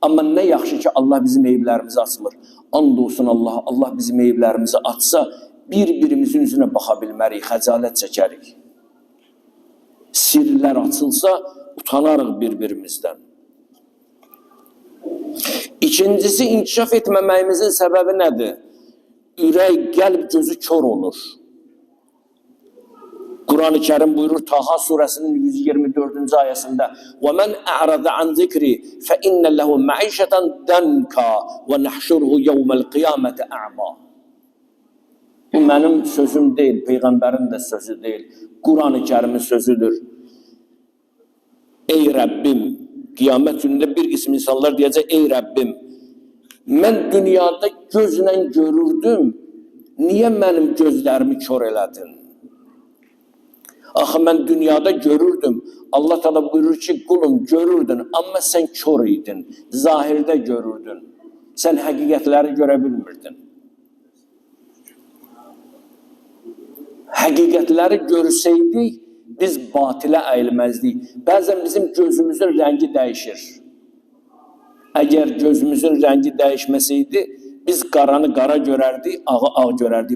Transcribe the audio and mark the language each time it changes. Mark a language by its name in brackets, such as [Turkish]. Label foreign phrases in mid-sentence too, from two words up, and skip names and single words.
[Azerbaijani] Amma nə yaxşı ki, Allah bizim eyiblərimizi açmır. And olsun Allah, Allah bizim eyiblərimizi açsa, bir-birimizin üzünə baxa bilmərik, xəcalət çəkərik. Sirlər açılsa, utanarıq bir-birimizdən. İkincisi, inkişaf etməməyimizin səbəbi nədir? Ürək, qəlb, gözü kör olur. [Turkish] Kur'an-ı Kerim buyurur Taha suresinin 124. [Arabic] ayesinde وَمَنْ أَعْرَضَ عَنْ ذِكْرِ فَإِنَّ لَهُ مَعِيشَةً دَنْكَا وَنَحْشُرُهُ يَوْمَ الْقِيَامَةِ أَعْمَى. [Turkish] Bu benim sözüm değil, Peygamberin de sözü değil. Kur'an-ı Kerim'in sözüdür. Ey Rabbim, kıyamet gününde bir kısım insanlar diyecek, ey Rabbim, ben dünyada gözle görürdüm, niye benim gözlerimi kör eledin? [Azerbaijani] Axı mən dünyada görürdüm. [Turkish] Allah Teala buyurur ki, kulum görürdün ama sen kör idin. Zahirde görürdün. Sen [Azerbaijani] həqiqətləri görə bilmirdin. Həqiqətləri görsəydik, biz batilə əyilməzdik. Bəzən bizim gözümüzün rəngi dəyişir. Əgər gözümüzün rəngi dəyişməsəydi, biz qaranı qara görərdik, ağı ağ görərdik.